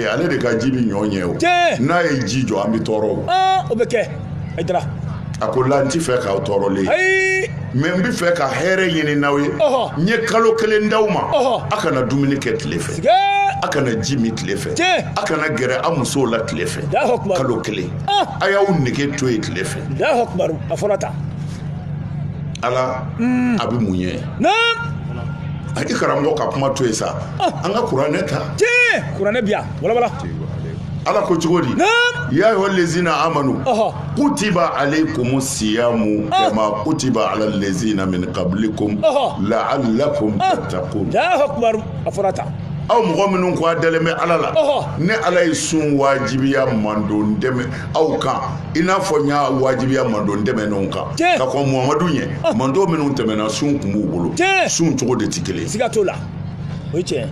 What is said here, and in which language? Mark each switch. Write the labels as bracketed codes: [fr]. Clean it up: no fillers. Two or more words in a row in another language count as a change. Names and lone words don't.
[bm] ale de ka ji bi ɲɔ ɲɛ o n'a ye ji jɔ an bɛ tɔɔrɔ o bɛ kɛ a ko la n t'i fɛ k'aw tɔɔrɔlen ye mais n bɛ fɛ ka hɛrɛ ɲini n'aw ye n ye kalo kelen d'aw ma a kana dumuni kɛ tile fɛ a kana ji min tile fɛ a kana gɛrɛ a musow la tile fɛ kalo kelen a y'aw nege to yen tile fɛ ala a bɛ mun ye i karamɔgɔ ka kuma to yen sa an ka kuranɛ ta kuranɛ bi yan walawala ala ko cogo di [ar] يا أيها الذين آمنوا كتب عليكم الصيام كما كتب على الذين من قبلكم لعلكم تتقون [bm] aw mɔgɔ minnu ko a dalen bɛ ala la ne ala ye sun wajibiya mandon dɛmɛ aw kan i n'a fɔ n y'a wajibiya mandon dɛmɛnenw kan ka kɔn muhamadu ɲɛ mandon minnu tɛmɛna sun tun b'u bolo sun cogo de tɛ kelen ye siga t'o la o ye tiɲɛ